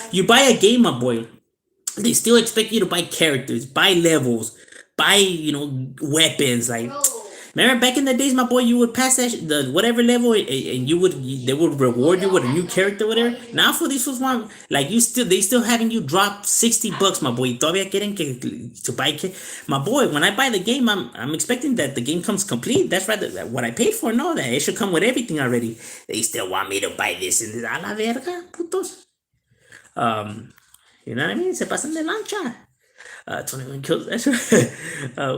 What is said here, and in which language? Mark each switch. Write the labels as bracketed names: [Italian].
[English] You buy a game, my boy. They still expect you to buy characters, buy levels, buy weapons. Like, Bro. remember back in the days, my boy, you would pass the whatever level, and they would reward you with a new character, whatever. Now for these fools want like they still having you drop $60, my boy. [Spanish] Todavía quieren [English] to buy my boy. When I buy the game, I'm expecting that the game comes complete. That's rather what I paid for. No, that it should come with everything already. They still want me to buy this and this. [Spanish] A la verga, putos. [English] You know what I mean? [Spanish] Se pasan de lancha. [English] 21 kills. That's right.